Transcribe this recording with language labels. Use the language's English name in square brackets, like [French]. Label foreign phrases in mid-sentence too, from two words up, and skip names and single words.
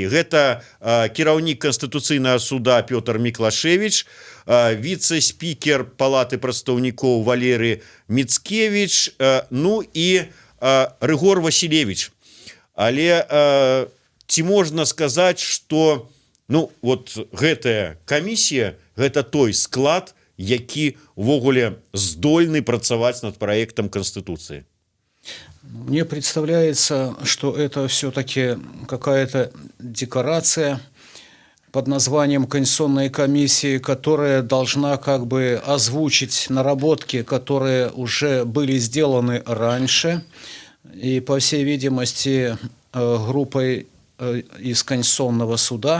[Belarusian] Гэта кіраўнік Канстытуцыйнага суда Пётр Міклашевіч, віцэ-спікер Палаты прадстаўнікоў Валерый Мицкевич, ну і Рыгор Василевич. Але ці можна сказаць, што ну вот гэтая камісія, гэта той склад, які увогуле здольны працаваць над [Russian] проектом Конституции? Мне представляется, что это все-таки какая-то декорация под названием Конституционной комиссии, которая должна как бы озвучить наработки, которые уже были сделаны раньше, и, по всей видимости, группой из Конституционного суда.